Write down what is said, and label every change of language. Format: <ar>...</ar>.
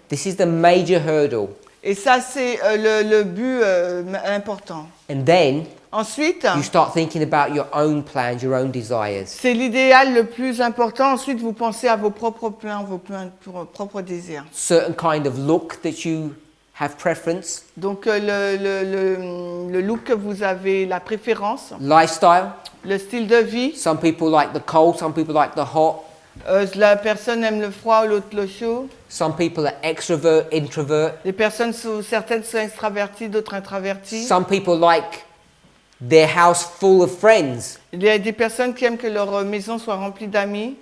<en>This is the major hurdle.</en> <fr>Et ça, c'est le but important.</fr> <en>And then</en> <fr>Ensuite,</fr> <en>you start thinking about your own plans, your own desires.</en> <fr>c'est l'idéal le plus important. Ensuite, vous pensez à vos propres plans, vos propres désirs.</fr> <en>Certain kind of look that you have preference,</en> <fr>Donc, le look que vous avez, la préférence,</fr> <en>lifestyle.</en> <fr>le style de vie.</fr> <en>Some people like the cold, some people like the hot.</en> <fr>La personne aime le froid, l'autre le chaud.</fr> <en>Some people are extrovert, introvert.</en> <fr>Certaines sont extraverties, d'autres introverties.</fr> <en>Some people like their house full of friends.</en> <fr>Il y a des personnes qui aiment que leur maison soit remplie d'amis.</fr>